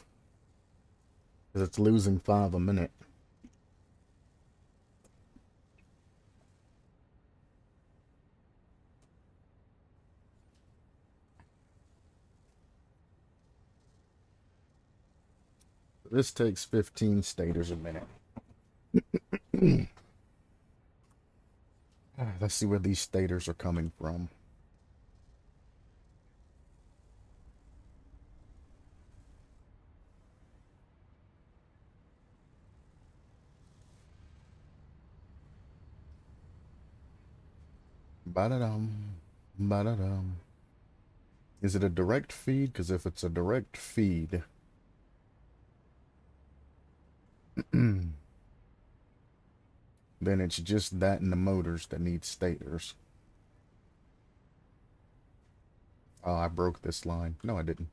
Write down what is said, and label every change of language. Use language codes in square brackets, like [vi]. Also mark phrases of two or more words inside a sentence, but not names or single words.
[en] Because it's losing 5 a minute. This takes 15 staters a minute. Let's see where these staters are coming from. Ba-da-dum. Ba-da-dum. Is it a direct feed? Because if it's a direct feed... then it's just that and the motors that need stators. Oh, I broke this line. No, I didn't.